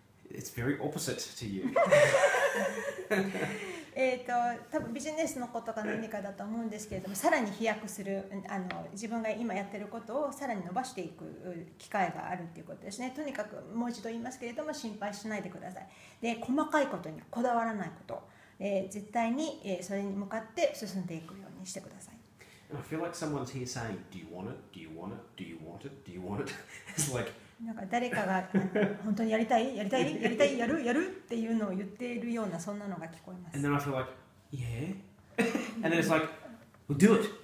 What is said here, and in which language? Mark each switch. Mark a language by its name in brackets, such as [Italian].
[English] It's very opposite to you. [Japanese] 多分ビジネスのことが何かだと思うんですけれども、さらに飛躍する自分が今やってることをさらに伸ばしていく機会があるっていうことですね。とにかくもう一度言いますけれども心配しないでください。で、細かいことにこだわらないこと、絶対にそれに向かって進んでいくようにしてください。 [English] And I feel like someone's here saying, "Do you want it? Do you want it? Do you want it? Do you want it?" It's like [Japanese] なんか誰かが本当にやりたいやるっていうのを言っているようなそんなのが聞こえます。 [English] And then I feel like, yeah. And then it's like, well, do it.